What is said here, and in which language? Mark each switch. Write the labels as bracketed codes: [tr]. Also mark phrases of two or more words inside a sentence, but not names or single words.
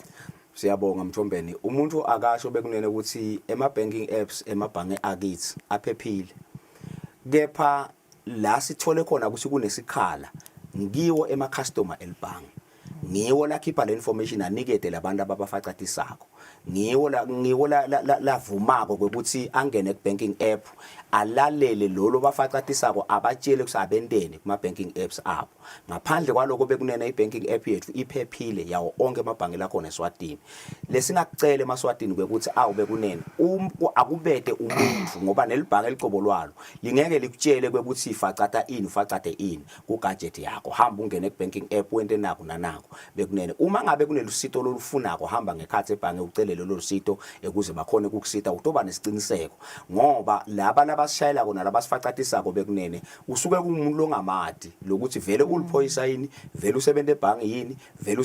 [ss] Siyabonga Mthombeni umuntu akasho bekunene ukuthi ema- [en] banking apps [ss] emabhange akithi aphephile kepha la sithole khona ukuthi kunesikhala ngiwo ema-customer elibhange ngiwo lakhipha le information anikete labantu ababafacatisako ngiwo lavumako ukuthi angene ku- [en] banking app [ss] alalele lolo bafacatisako abatshele ukuthi abentene kuma- [en] banking apps [ss] abo ngaphandle kwaloko bekunene i- [en] banking app [ss] yethu iphephile yawo onke amabhange lakhona eSwatini lesingakucela eMaswatini kwekuthi awu bekunene akubete umuntu ngoba nelibhange elicobolwalo lingeke likutshele kwekuthi facata ini ufacate ini ku-gadget yakho hamba ungene ku- [en] banking app [ss] wente nakho nanako bekunene uma ngabe kunelusito lolufunako hamba ngekhathi ebhange ucele lelo lusito ukuze bakhone ukukusita utoba nesiciniseko ngoba laba labasishayela kona labasifacatisako bekunene usuke kumuntu longamadi lokuthi vele uliphoyisa yini vele usebenta ebhange yini vele